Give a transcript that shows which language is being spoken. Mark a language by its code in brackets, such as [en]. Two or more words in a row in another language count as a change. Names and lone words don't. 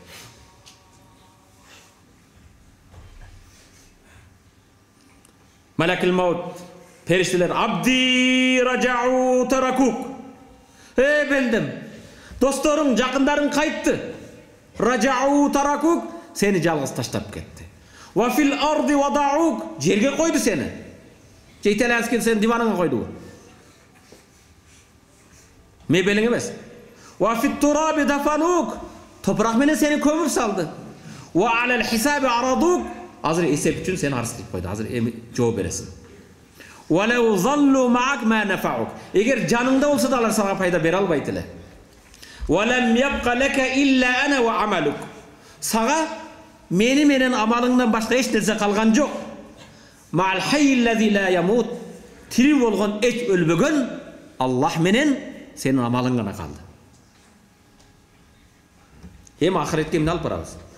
[ar] ملك الموت, периштелер, عبدي رجعوا وتركوك. [ky] Бендем, досторуң, жакындарың кайтты. [ar] رجعوا وتركوك, [ky] сени жалгыз таштап кетти. [ar] وفي الأرض وضعوك, [ky] жерге койду сени. Же итальянский сени диваныңа койду. Мебелиң эмес. [ar] وفي التراب دفنوك, [ky] топурак менен сени көмүп салды. [ar] وعلى الحساب عرضوك, [ky] азыр эсеп үчүн сени арыз койду. Азыр эми жооп бересиң. [ar] ولو ظلوا معك ما نفعوك. [ky] Эгер жаныңда болсо да алар сага пайда бере албайт эле. [ar] ولم يبق لك إلا أنا وعملك. [ky] Сага мени менен амалыңдан башка эч нерсе калган жок. [ar] مع الحي الذي لا يموت. [ky] Тирүү болгон эч өлбөгөн Аллах менен сенин амалың гана калды. Эми ахиретке эмне алып барабыз?